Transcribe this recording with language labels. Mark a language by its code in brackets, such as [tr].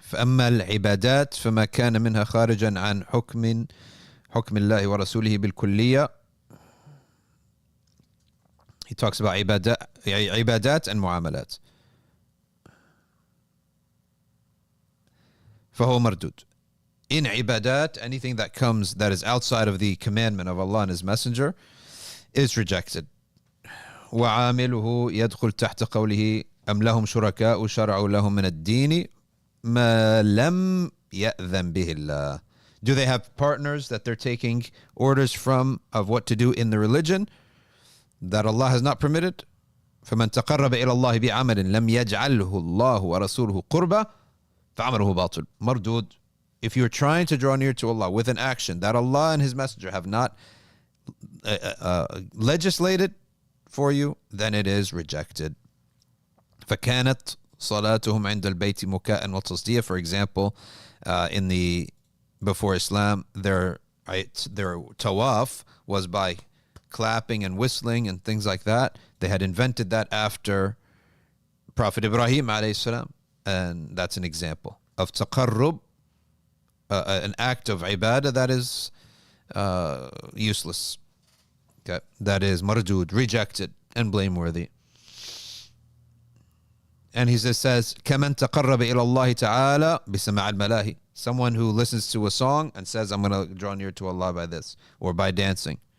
[ar] فأما العبادات فما كان منها خارجا عن حكم الله ورسوله بالكلية. [en] He talks about عبادات and معاملات. [ar] فهو مردود. [en] In عبادات, anything that comes that is outside of the commandment of Allah and His Messenger is rejected. [ar] وعامله يدخل تحت قوله أم لهم شركاء شرعوا لهم من الدين ما لم يأذن به الله. [en] Do they have partners that they're taking orders from of what to do in the religion that Allah has not permitted? [ar] فمن تقرب إلى الله بعمل لم يجعله الله ورسوله قربا فعمله باطل مردود. [en] If you're trying to draw near to Allah with an action that Allah and His Messenger have not legislated for you, then it is rejected. [ar] فكانت صلاتهم عند البيت مكاء وتصدية. [en] For example, in the before Islam, their tawaf was by clapping and whistling and things like that. They had invented that after Prophet Ibrahim alayhi salam, and that's an example of taqarrub, an act of ibadah that is useless. Okay, that is mardud, rejected and blameworthy. And he says, [ar] كَمَنْ تَقَرَّبَ إِلَى اللَّهِ تَعَالَى بِسَمَاعِ الْمَلَاهِ. [en] Someone who listens to a song and says, I'm going to draw near to Allah by this, or by dancing.